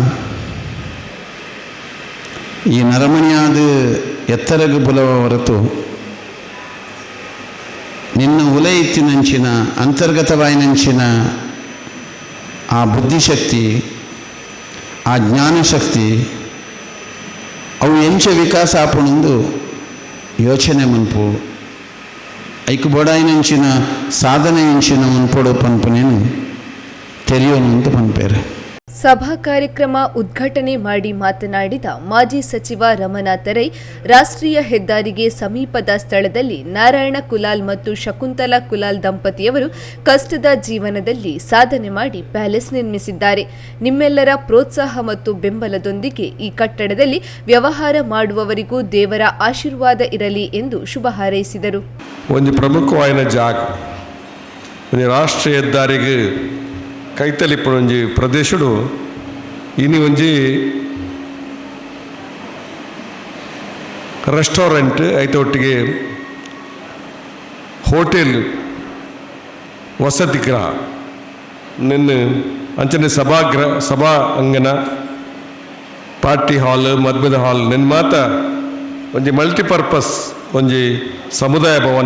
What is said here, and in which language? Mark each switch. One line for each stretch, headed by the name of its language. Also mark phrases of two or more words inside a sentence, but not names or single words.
Tulu: ಈ ನರಮಣಿಯಾದ ಎತ್ತರಗು ಬುಲವ ಹೊರತು ನಿನ್ನ ಉಲಯಿತ್ತಿನಂಚಿನ ಅಂತರ್ಗತವಾಯಿನಂಚಿನ ಆ ಬುದ್ಧಿಶಕ್ತಿ, ಆ ಜ್ಞಾನಶಕ್ತಿ ಅವು ಎಂಚ ವಿಕಾಸ ಆಪುಣಂದು ಯೋಚನೆ ಮನ್ಪು ಐಕು ಬೋಡಾಯಿನಂಚಿನ ಸಾಧನೆ ಎಂಚಿನ ಮನ್ಪೊಡು ಪನ್ಪುನೇನು ತೆರೆಯೋನಂತ ಪನ್ಪೇರು.
Kannada: ಸಭಾ ಕಾರ್ಯಕ್ರಮ ಉದ್ಘಾಟನೆ ಮಾಡಿ ಮಾತನಾಡಿದ ಮಾಜಿ ಸಚಿವ ರಮನಾಥ ರೈ, ರಾಷ್ಟ್ರೀಯ ಹೆದ್ದಾರಿಗೆ ಸಮೀಪದ ಸ್ಥಳದಲ್ಲಿ ನಾರಾಯಣ ಕುಲಾಲ್ ಮತ್ತು ಶಕುಂತಲಾ ಕುಲಾಲ್ ದಂಪತಿಯವರು ಕಷ್ಟದ ಜೀವನದಲ್ಲಿ ಸಾಧನೆ ಮಾಡಿ ಪ್ಯಾಲೇಸ್ ನಿರ್ಮಿಸಿದ್ದಾರೆ. ನಿಮ್ಮೆಲ್ಲರ ಪ್ರೋತ್ಸಾಹ ಮತ್ತು ಬೆಂಬಲದೊಂದಿಗೆ ಈ ಕಟ್ಟಡದಲ್ಲಿ ವ್ಯವಹಾರ ಮಾಡುವವರಿಗೂ ದೇವರ ಆಶೀರ್ವಾದ ಇರಲಿ ಎಂದು ಶುಭ ಹಾರೈಸಿದರು. ಒಂದು ಪ್ರಮುಖವಾದ ಜಾಗ
Tulu: ರಾಷ್ಟ್ರೀಯ ಹೆದ್ದಾರಿಗೆ ಕೈತಲಿಪ್ಪುನ ಒಂಜಿ ಪ್ರದೇಶಡು ಇನಿ ಒಂಜಿ ರೆಸ್ಟೋರೆಂಟ್ ಐತ ಒಟ್ಟಿಗೆ ಹೋಟೆಲ್ ವಸತಿ ಗೃಹ ನಿನ್ನ ಅಂಚನೆ ಸಭಾ ಅಂಗನ
English: party hall
Tulu: ಮದ್ವೆದ ಹಾಲ್ ನಿನ್ನ ಮಾತ ಒಂಜಿ ಮಲ್ಟಿಪರ್ಪಸ್ ಒಂಜಿ ಸಮುದಾಯ ಭವನ.